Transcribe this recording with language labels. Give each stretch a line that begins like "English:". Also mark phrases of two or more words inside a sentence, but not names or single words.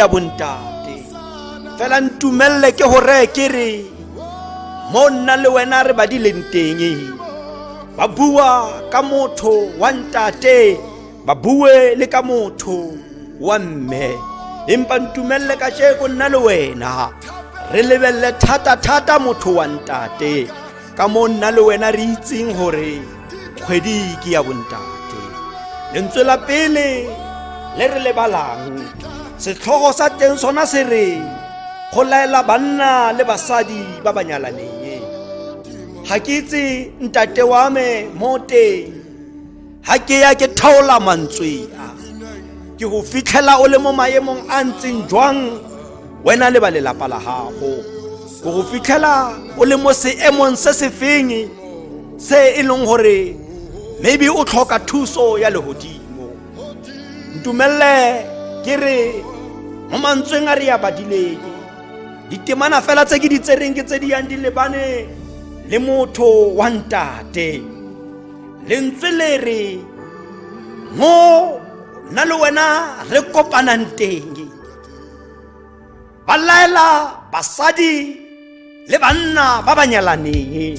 Tswana: bontate fela ntumelle ke hore ke re mo nna le wena re badileng teng ba bua ka motho wa ntate, ba bue le ka motho wa mme, empa ntumelle ka sheko nna le wena re lebelle thata motho wa ntate ka mo nna le wena re itseng hore kgwedi ke ya bontate. Lentswe la pele le re le balang setlhogo sa teng sona se re go laela banna le basadi ba ba nyalaneng. Ha ke itse ntate wa me mo teng ha ke ya ke thaola mantswe a ke go fitlhela o le mo maemong a ntseng jwang wena le ba lelapa la gago, go fitlhela o le mo seemong se se feng se e leng hore maybe o tlhoka thuso ya lehodimo. Ntumelle ke re mo mantsweng a re ya badileng ditemana fela tse ke di tsereng ke tse di yang di lebane le motho wa ntate. Lentswe le re mo nna le wena re kopanang teng ba laela basadi le banna ba ba nyalaneng.